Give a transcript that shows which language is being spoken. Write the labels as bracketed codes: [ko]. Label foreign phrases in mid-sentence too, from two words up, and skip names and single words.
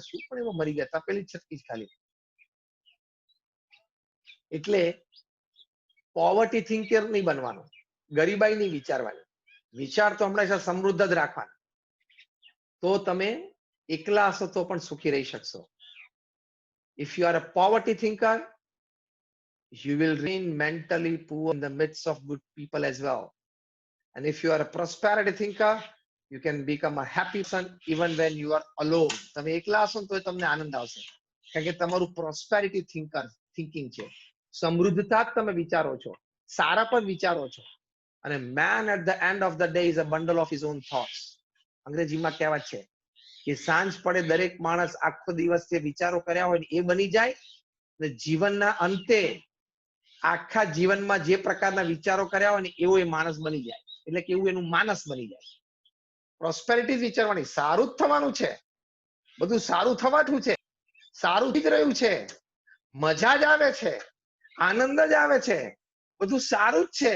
[gu] શું પણ એમાં મરી ગયા, તપેલી છટકી ખાલી. એટલે [en] poverty thinker [gu] નહીં બનવાનું, ગરીબાઈ નહીં વિચારવાની. વિચાર તો હંમેશા સમૃદ્ધ જ રાખવાના. તો તમે એકલા હશો તો પણ સુખી રહી શકશો. [en] If you are a poverty thinker, you will remain mentally poor in the midst of good people as well. And if you are a prosperity thinker, you can become a happy person even when you are alone. [gu] તમે એકલા હશો તો તમને આનંદ આવશે, કારણ કે તમારું [en] prosperity thinking [gu] છે. સમૃદ્ધતા જ તમે વિચારો છો, સારા પર વિચારો છો. [en] અને man at the end of the day is a bundle of his own thoughts. [gu] અંગ્રેજીમાં કહેવત છે કે સાંજ પડે દરેક માણસ આખો દિવસ જે વિચારો કર્યા હોય એ બની જાય, અને જીવનના અંતે આખા જીવનમાં જે પ્રકારના વિચારો કર્યા હોય ને એવો એ માણસ બની જાય, એટલે કે એવું એનું માનસ બની જાય. પ્રોસ્પેરિટી વિચારવાની, સારું જ થવાનું છે, બધું સારું થવાતું છે, સારું જ રહ્યું છે, મજા જ આવે છે, આનંદ જ આવે છે, બધું સારું જ છે.